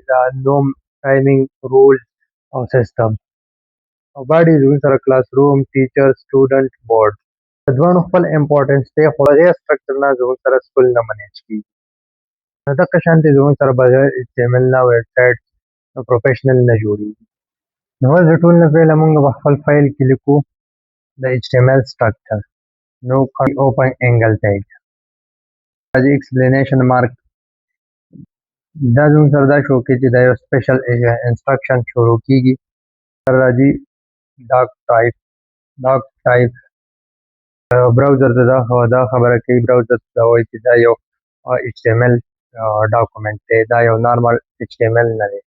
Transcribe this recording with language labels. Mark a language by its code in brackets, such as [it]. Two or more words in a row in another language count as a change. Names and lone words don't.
[ps] دا نوم، ټایمینګ، رولز او سیسټم او باډي زموږ سره کلاس روم، ټیچر، سټوډنټ، بورډ. د دواړو خپل امپورټنس دی خو هغې سټرکچر نه زموږ سره سکول نه منیج کېږي. نو دغه شانتې زموږ سره بغیر HTML نه ویب سایټ پروفیشنل نه جوړېږي. نو اوس د ټول نه پهله موږ په خپل فایل کې لیکو د [en] HTML structure. No open angle tag. راځي explanation mark. [ps] دا زموږ سره دا شو کې چې دا یو [en] special instruction [ps] شروع کیږي. راځي ډاک ټایپ براوزر ته دا خبره کوي. براوزر ته وایي چې دا یو HTML ډاکومنټ دی، دا یو نارمل HTML نه دی.